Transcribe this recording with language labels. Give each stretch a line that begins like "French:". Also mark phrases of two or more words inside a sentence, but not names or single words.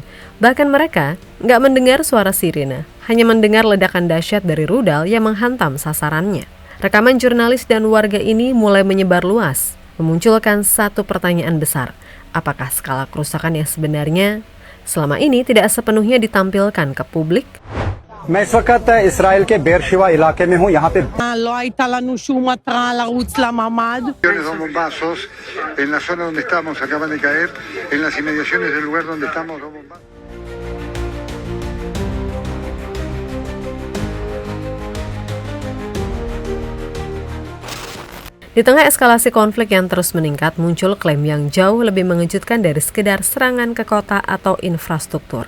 Indonesian: Bahkan mereka nggak mendengar suara sirine, hanya mendengar ledakan dahsyat dari rudal yang menghantam sasarannya. Rekaman jurnalis dan warga ini mulai menyebar luas. memunculkan satu pertanyaan besar. Apakah skala kerusakan yang sebenarnya selama ini tidak sepenuhnya ditampilkan ke publik?
Hindi: मैं इस वक्त इसराइल के बेरशिवा इलाके में हूँ। यहाँ पे
Hebrew: לא הייתה לנו שום התראה לרוץ לממ"ד.
Spanish: Son bombazos en la zona donde estamos, acaban de caer en las inmediaciones del lugar donde estamos. Dos bombazos.
Indonesian: Di tengah eskalasi konflik yang terus meningkat, muncul klaim yang jauh lebih mengejutkan dari sekedar serangan ke kota atau infrastruktur.